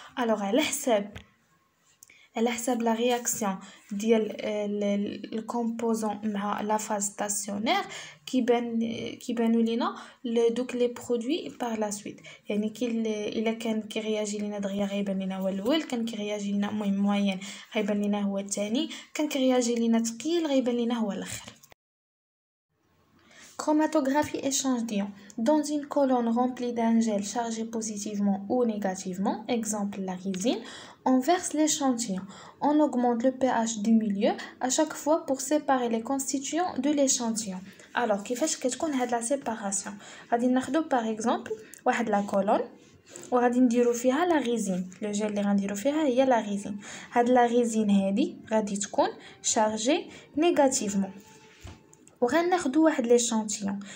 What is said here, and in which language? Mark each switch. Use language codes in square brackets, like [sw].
[ar] الوغ على حساب لا رياكسيون ديال الكومبوزون مع لا فاز ستاسيونير كيبانوا لينا دوك لي برودوي بار لا سويت. يعني الا كان كيرياجي لينا دغيا غيبان لينا هو الاول، كان كيرياجي لينا موين غيبان لينا هو الثاني، كان كيرياجي لينا ثقيل غيبان لينا هو الاخر. [fr] Chromatographie échange d'ions. Dans une colonne remplie d'un gel chargé positivement ou négativement, exemple la résine, on verse l'échantillon. On augmente le pH du milieu à chaque fois pour séparer les constituants de l'échantillon. Alors, [ar] كيفاش كتكون هاد la séparation؟ غادي ناخدو par exemple واحد la colonne وغادي نديرو فيها لا ريزين. لو جيل اللي غنديرو فيها هي لا ريزين. هاد لا ريزين هادي غادي تكون شارجي نيجاتيفمون، وغناخدو واحد ليشانتيون.